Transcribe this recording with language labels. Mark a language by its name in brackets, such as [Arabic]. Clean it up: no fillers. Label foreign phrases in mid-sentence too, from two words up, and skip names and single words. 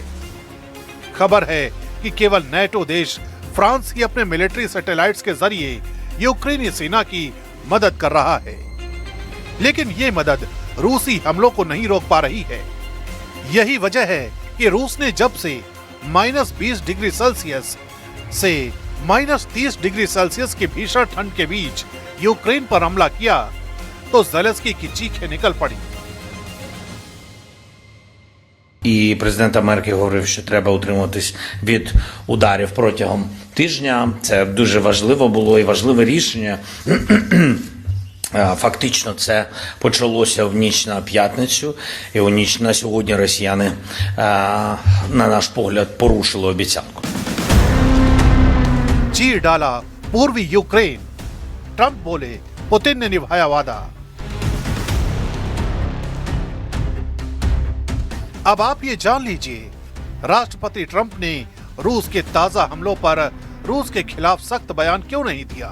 [Hindi] खबर है कि केवल नेटो देश फ्रांस ही अपने [English] military satellites [Hindi] के जरिए यूक्रेनी सेना की मदद कर रहा है, लेकिन ये मदद रूसी हमलों को नहीं रोक पा रही है। यही वजह है कि रूस ने जब से -20 डिग्री सेल्सियस से -30 डिग्री सेल्सियस के भीषण ठंड के बीच यूक्रेन पर हमला किया, तो ज़ेलेंस्की की चीखें निकल पड़ी। [Ukrainian] І президент Америки говорив, що треба утримуватись від ударів протягом тижня. Це дуже важливо було і важливе рішення. Фактично це почалося в ніч на п'ятницю, і у ніч на сьогодні росіяни, на наш погляд, порушили обіцянку. [Hindi] चीर डाला पूर्वी यूक्रेन, ट्रंप बोले पुतिन ने निभाया वादा। अब आप ये जान लीजिए, राष्ट्रपति ट्रंप ने रूस के ताजा हमलों पर रूस के खिलाफ सख्त बयान क्यों नहीं दिया।